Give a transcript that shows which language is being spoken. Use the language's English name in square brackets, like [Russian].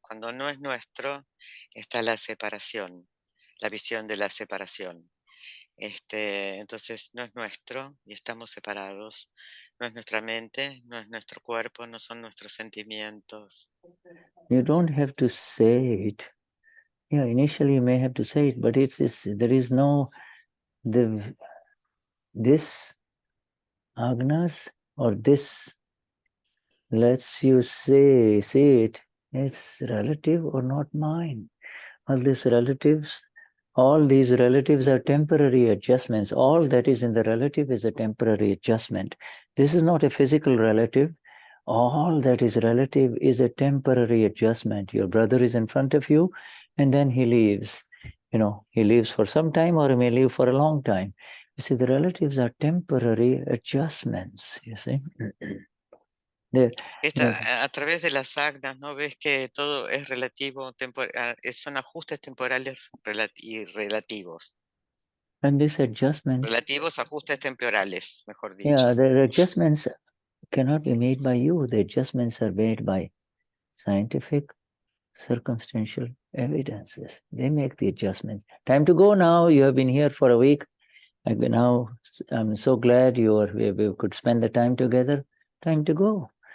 [Spanish] Cuando no es nuestro está la separación, la visión de la separación. Entonces no es nuestro y estamos separados. No es nuestra mente, no es nuestro cuerpo, no son nuestros sentimientos. [English] You don't have to say it. Yeah, initially you may have to say it, but there is no this agnas or this lets you see it. It's relative or not mine. All these relatives are temporary adjustments. All that is in the relative is a temporary adjustment. This is not a physical relative. All that is relative is a temporary adjustment. Your brother is in front of you, and then he leaves. He leaves for some time, or he may leave for a long time. You see, the relatives are temporary adjustments, you see. [Spanish] A través de las agnas, ¿no? Ves que todo es relativo, son ajustes temporales y relativos. [English] And these adjustments... [Spanish] Relativos, ajustes temporales, mejor dicho. [English] Yeah, the adjustments cannot be made by you. The adjustments are made by scientific, circumstantial evidences. They make the adjustments. Time to go now. You have been here for a week. Now I'm so glad we could spend the time together. Time to go.